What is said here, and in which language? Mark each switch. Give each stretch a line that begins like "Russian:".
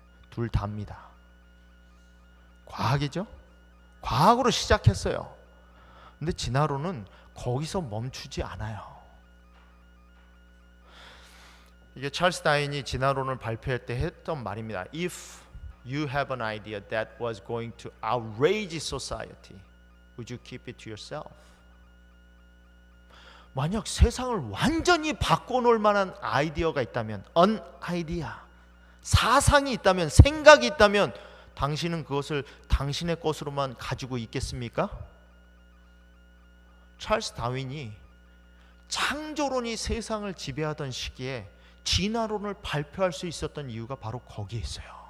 Korean: 둘 다입니다. 과학이죠? 과학으로 시작했어요. 근데 진화론은 거기서 멈추지 않아요. 이게 찰스 다윈이 진화론을 발표할 때 했던 말입니다.
English: If you have an idea that was going to outrage society, would you keep it to yourself?
Korean: 만약 세상을 완전히 바꿔놓을 만한 아이디어가 있다면,
English: an idea,
Korean: 사상이 있다면, 생각이 있다면 당신은 그것을 당신의 것으로만 가지고 있겠습니까? 찰스 다윈이 창조론이 세상을 지배하던 시기에 진화론을 발표할 수 있었던 이유가 바로 거기에 있어요.